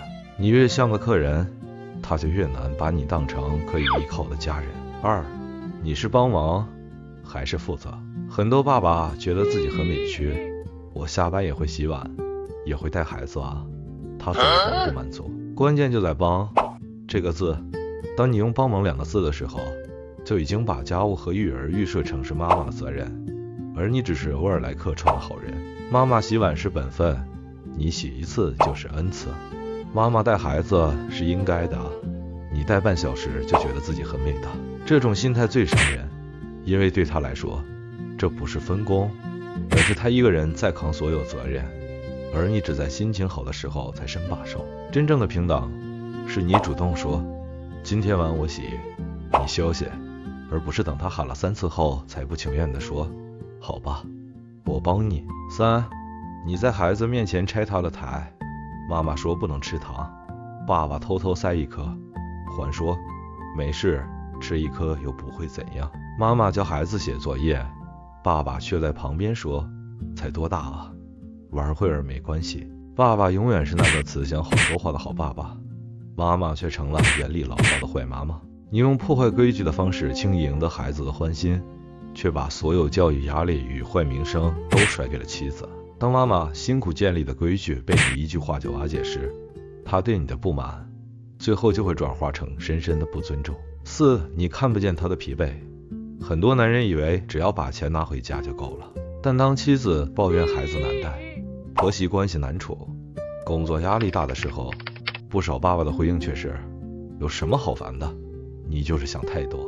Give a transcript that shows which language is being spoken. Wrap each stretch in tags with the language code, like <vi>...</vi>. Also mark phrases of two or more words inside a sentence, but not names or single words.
<zh>你越像個客人，他就越難把你當成可以依靠的家人。2，你是幫忙還是負責？很多爸爸覺得自己很委屈，我下班也會洗碗，也會帶孩子啊，他怎麼能不滿足？關鍵就在幫這個字。當你用幫忙2個字的時候，就已經把家務和育兒預設成是媽媽的責任，而你只是偶爾來客串的好人。媽媽洗碗是本分，你洗一次就是恩賜。媽媽帶孩子是應該的，你帶半小時就覺得自己很偉大。這種心態最傷人，因為對他來說，這不是分工，而是他一個人在扛所有責任，而你只在心情好的時候才伸把手。真正的平等，是你主動說今天碗我洗，你休息，而不是等他喊了3次後才不情願地說好吧，我幫你。3，你在孩子面前拆他的台，媽媽說不能吃糖，爸爸偷偷塞1顆，還說沒事，吃1顆又不會怎樣。媽媽教孩子寫作業，爸爸卻在旁邊說才多大啊，玩會兒沒關係。爸爸永遠是那個慈祥好說話的好爸爸，媽媽卻成了嚴厲嘮叨的壞媽媽。你用破壞規矩的方式輕易贏得孩子的歡心，卻把所有教育壓力與壞名聲都甩給了妻子。當媽媽辛苦建立的規矩被你一句話就瓦解時，她對你的不滿最後就會轉化成深深的不尊重。4，你看不見她的疲憊。很多男人以為只要把錢拿回家就夠了，但當妻子抱怨孩子难帶，婆媳關係難處，工作壓力大的時候，不少爸爸的回應卻是有什麼好煩的，你就是想太多。</zh>